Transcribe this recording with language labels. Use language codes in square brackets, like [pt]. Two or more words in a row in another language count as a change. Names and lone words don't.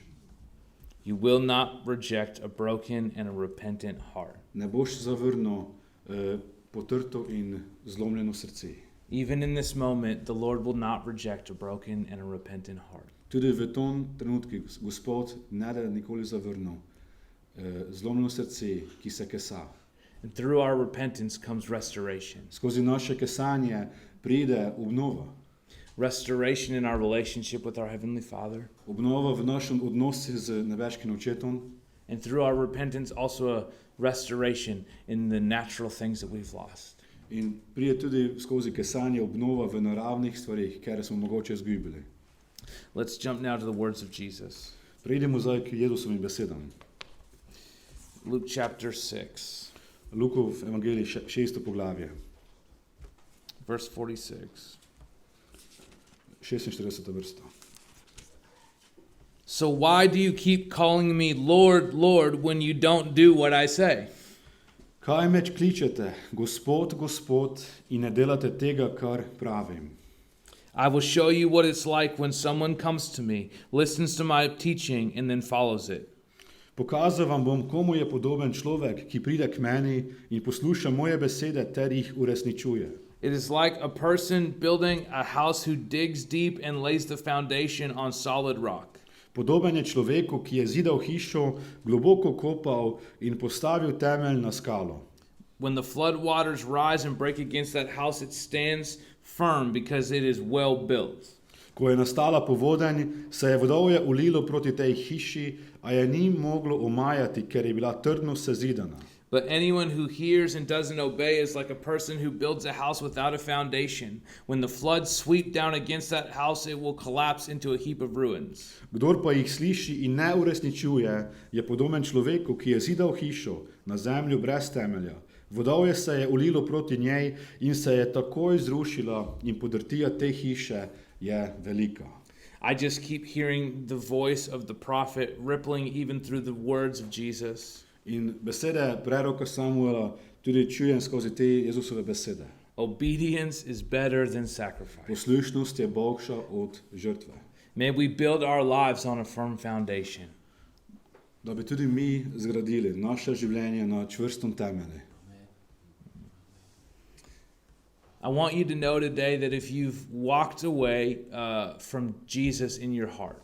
[en] You will not reject a broken and a repentant heart. [sl] Ne boš zavrnil potrto in zlomljeno srce. [en] Even in this moment, the Lord will not reject a broken and a repentant heart. [sl] Tudi v tom trenutku Gospod ne da nikoli zavrnil zlomljeno srce, ki se kesa. [en] And through our repentance comes restoration. [sl] Skozi naše kesanje pride obnova. [en] Restoration in our relationship with our Heavenly Father. [sl] Obnova v našem odnosu z nebeškim očetom. [en] And through our repentance also a restoration in the natural things that we've lost. [sl] In pride tudi skozi kesanje obnova v naravnih stvarih, ker smo mogoče izgubili. [en] Let's jump now to the words of Jesus. [sl] Preidemo zdaj k Jezusovim besedam. [en] Luke chapter 6. [sl] Lukov evangelij 6. poglavje. [en] Verse 46. [sl] 46. vrsta. [en] So why do you keep calling me Lord, Lord, when you don't do what I say? [sl] Kaj me kličete, Gospod, Gospod, in ne delate tega, kar pravim? [en] I will show you what it's like when someone comes to me, listens to my teaching, and then follows it. [sl] Pokazal vam bom, komu je podoben človek, ki pride k meni in posluša moje besede ter jih uresničuje. [en] It is like a person building a house who digs deep and lays the foundation on solid rock. [sl] Podoben je človeku, ki je zidal hišo, globoko kopal in postavil temelj na skalo. [en] When the flood waters rise and break against that house, it stands firm because it is well built. [sl] Ko je nastala povodenj, se je vodovje ulilo proti tej hiši, a je ni moglo omajati, ker je bila trdno sezidana. [en] But anyone who hears and doesn't obey is like a person who builds a house without a foundation. When the floods sweep down against that house, it will collapse into a heap of ruins. [sl] Kdor pa jih sliši in ne uresničuje, je podoben človeku, ki je zidal hišo na zemlju brez temelja. Vodovje se je ulilo proti njej in se je takoj zrušila in podrtija te hiše je velika. [en] I just keep hearing the voice of the prophet rippling even through the words of Jesus. [sl] In besede preroka Samuela tudi čujem skozi te Jezusove besede. [en] Obedience is better than sacrifice. [sl] Poslušnost je boljša od žrtve. [en] May we build our lives on a firm foundation. [sl] Da bi tudi mi zgradili naše življenje na čvrstom temelju. [en] I want you to know today that if you've walked away from Jesus in your heart,